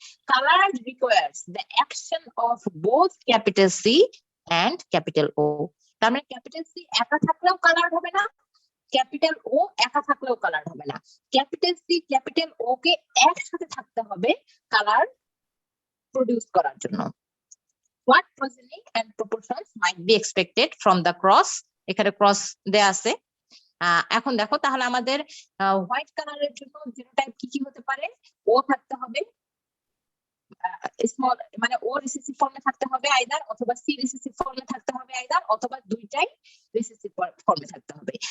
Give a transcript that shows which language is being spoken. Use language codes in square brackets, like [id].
[en] Colour requires the action of both capital C and capital O. [bn] তার মানে capital C একা থাকলেও কালার হবে না, ক্যাপিটাল ও একা থাকলেও কালার হবে না, ক্যাপিটাল সি ক্যাপিটাল ও কে একসাথে থাকতে হবে কালার প্রডিউস করার জন্য। [en] What progeny and proportions might be expected from the cross? [bn] এখানে ক্রস দেয়া আছে। এখন দেখো তাহলে আমাদের হোয়াইট কালারের জন্য জিনোটাইপ কি কি হতে পারে? ও থাকতে হবে, স্মল মানে ও রিসেসিভ ফর্মে থাকতে হবে আইদার, অথবা সি রিসেসিভ ফর্মে থাকতে হবে আইদার, অথবা দুইটাই রিসেসিভ ফর্মে থাকতে হবে।